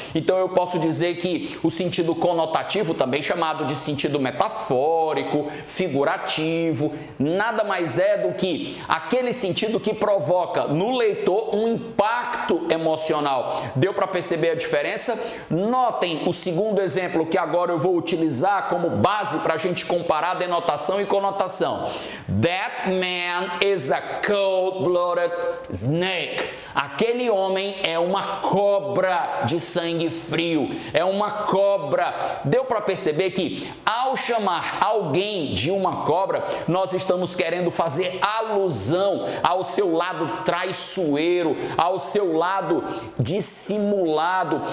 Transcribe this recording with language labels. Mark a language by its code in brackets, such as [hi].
[pt] Então eu posso dizer que o sentido conotativo, também chamado de sentido metafórico, figurativo, nada mais é do que aquele sentido que provoca no leitor um impacto emocional. Deu para perceber a diferença? Notem o segundo exemplo que agora eu vou utilizar como base para a gente comparar denotação e conotação. [en] That man is a cold-blooded snake. [pt] Aquele homem é uma cobra de sangue frio, é uma cobra. Deu para perceber que ao Ao chamar alguém de uma cobra, nós estamos querendo fazer alusão ao seu lado traiçoeiro, ao seu lado dissimulado.